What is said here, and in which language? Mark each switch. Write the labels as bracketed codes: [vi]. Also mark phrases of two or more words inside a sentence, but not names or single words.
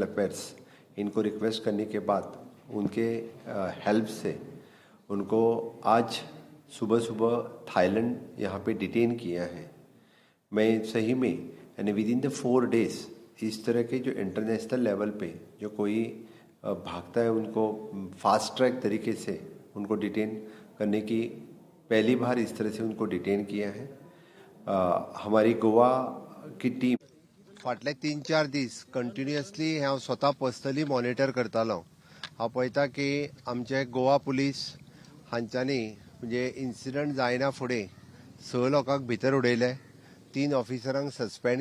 [hi] अफेयर्स इनको रिक्वेस्ट करने के बाद उनके हेल्प से उनको आज सुबह थाईलैंड यहाँ पे डिटेन किया है मैं सही में यानी [en] with in the 4 days [hi] इस तरह के जो [en] international level [hi] पे जो कोई भागता है उनको [en] fast track [hi] तरीके से उनको डिटेन करने की पहली बार इस तरह से उनको डिटेन किया है हमारी गोवा की टीम [kok] फाटले 3-4 दीस कंटिन्युअसली हांव स्वता [en] personally monitor [kok] करतालो हांव पळयता की आमचे गोवा पुलीस हांच्यांनी म्हणजे इन्सिडंट जायना फुडें 6 लोकांक भितर उडयले 3 ऑफिसरांक सस्पेंड